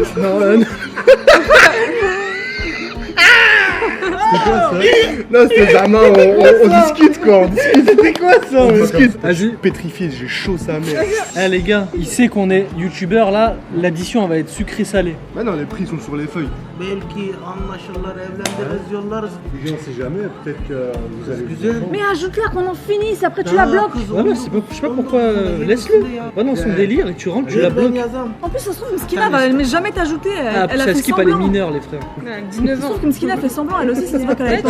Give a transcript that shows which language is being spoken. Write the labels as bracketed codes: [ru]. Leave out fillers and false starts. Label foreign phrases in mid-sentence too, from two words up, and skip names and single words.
[fr] Non, non, c'était Zama, on discute quoi, on discute. C'était quoi ça? On discute. Vas-y. Pétrifié, j'ai chaud sa mère. Eh les gars, il sait qu'on est youtubeur là, l'addition elle va être sucré-salé. Bah non, les prix sont sur les feuilles. [tr] Belki anlaşırlar, evlendiririz, yollarız. [fr] Les gars, on sait jamais, peut-être que vous allez. Güzel. Mais ajoute-la qu'on en finisse après tu la bloques. Ouais mais c'est pas, je sais pas pourquoi, laisse-le. Va dans son délire et tu rentres, tu la bloques. En plus ça se trouve Mskina va jamais t'ajouter. Ah, Elle a ça fait skip à les semblant. mineurs les frères. 19 Ça se ans. trouve que Mskina fait semblant elle aussi ça se voit qu'elle avait pas